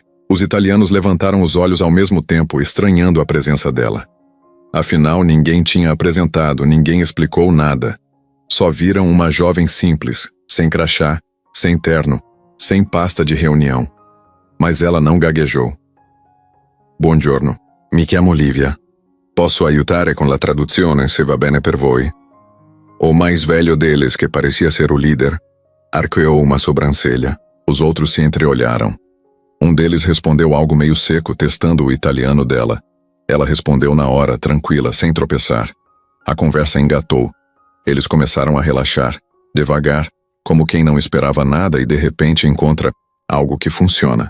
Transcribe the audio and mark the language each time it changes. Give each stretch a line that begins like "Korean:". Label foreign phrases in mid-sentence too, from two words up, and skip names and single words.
Portuguese: Os italianos levantaram os olhos ao mesmo tempo, estranhando a presença dela. Afinal, ninguém tinha apresentado, ninguém explicou nada. Só viram uma jovem simples, sem crachá, sem terno, sem pasta de reunião. Mas ela não gaguejou.
Italian: Buongiorno, mi chiamo Lívia. Posso aiutare con la traduzione, se va bene per voi?
Portuguese: O mais velho deles, que parecia ser o líder, arqueou uma sobrancelha. Os outros se entreolharam. Um deles respondeu algo meio seco, testando o italiano dela. Ela respondeu na hora, tranquila, sem tropeçar. A conversa engatou. Eles começaram a relaxar, devagar, como quem não esperava nada e de repente encontra algo que funciona.